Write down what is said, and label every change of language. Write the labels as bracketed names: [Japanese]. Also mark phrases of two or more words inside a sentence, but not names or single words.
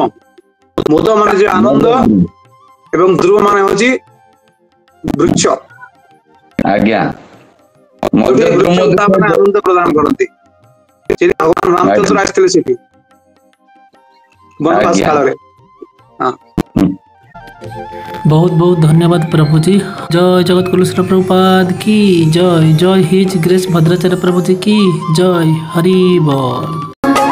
[Odia] ମୋଦ ମାନେ ଯେ ଆନନ୍ଦ ଏବଂ ଧ୍ରୁବ ମାନେ ହଉଛି ବୃକ୍ଷ, ଆଜ୍ଞା ଯୋଉଠି ମଦଦ୍ରୁମ ବୃକ୍ଷ ତାମାନେ ଆନନ୍ଦ ପ୍ରଦାନ କରନ୍ତି। ସେଠି ଭଗବାନ ରାମଚନ୍ଦ୍ର ଆସିଥିଲେ ସେଠି ବନବାସ ଆଜ୍ଞା। କାଳରେ। ହଁ, [Hindi] बहुत बहुत धन्यवाद प्रभु जी। जय जगत कुलेश्वर प्रभुपाद की जय। जय [English] His Grace [Hindi] भद्राचार्य प्रभु जी की जय। हरि बोल।